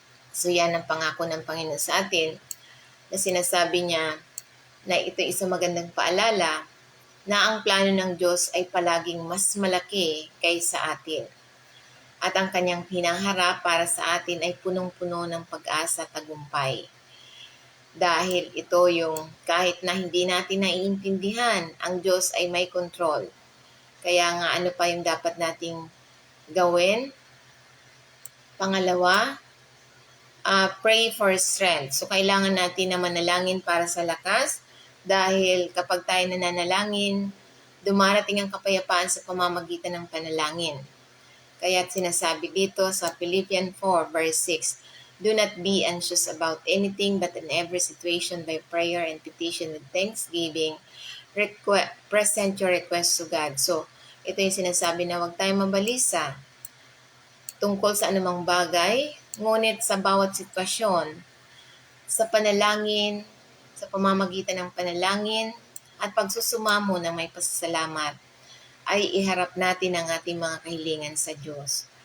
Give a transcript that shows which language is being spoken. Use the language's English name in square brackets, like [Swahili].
[Filipino] So, yan ang pangako ng Panginoon sa atin na sinasabi niya na ito isang magandang paalala na ang plano ng Diyos ay palaging mas malaki kaysa atin. At ang kanyang hinaharap para sa atin ay punong-puno ng pag-asa at tagumpay. Dahil ito yung kahit na hindi natin naiintindihan, ang Diyos ay may control. Kaya nga ano pa yung dapat nating gawin? Pangalawa, [English] pray for strength. [Filipino] So kailangan natin na manalangin para sa lakas dahil kapag tayo nananalangin, dumarating ang kapayapaan sa pamamagitan ng panalangin. Kaya sinasabi dito sa [English] Philippians 4 verse 6, do not be anxious about anything but in every situation by prayer and petition with thanksgiving, present your request to God. [Filipino] So, ito yung sinasabi na huwag tayong mabalisa tungkol sa anumang bagay, ngunit sa bawat sitwasyon, sa panalangin, sa pamamagitan ng panalangin, at pagsusumamo ng may pasasalamat, ay iharap natin ang ating mga kahilingan sa Diyos.